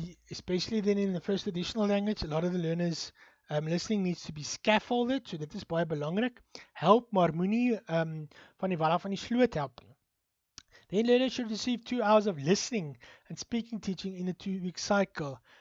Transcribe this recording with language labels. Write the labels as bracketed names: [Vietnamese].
[English] Especially then in the first additional language, a lot of the learners listening needs to be scaffolded, so [Afrikaans] dit is baie belangrik. Help, maar moenie van die wal af van die sloot help nie. [English] Then learners should receive 2 hours of listening and speaking teaching in a 2-week cycle.